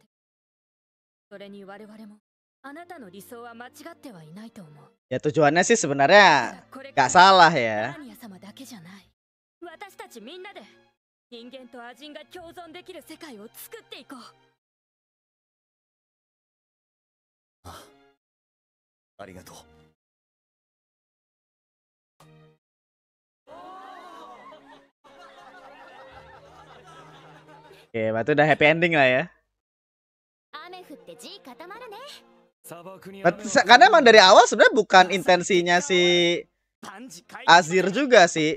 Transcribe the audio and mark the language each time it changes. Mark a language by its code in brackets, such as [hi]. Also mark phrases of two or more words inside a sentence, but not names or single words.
[ja] それに我々もあなたの理想は間違ってはいないと思う。 [id] Ya tujuannya sih sebenarnya gak salah ya. [ja] 私たちみんなで人間とアジンが共存できる世界を作っていこう。ありがとう。 [id] Oke, berarti udah [en] happy ending [id] lah ya. Karena emang dari awal sebenarnya bukan intensinya si Azir juga sih.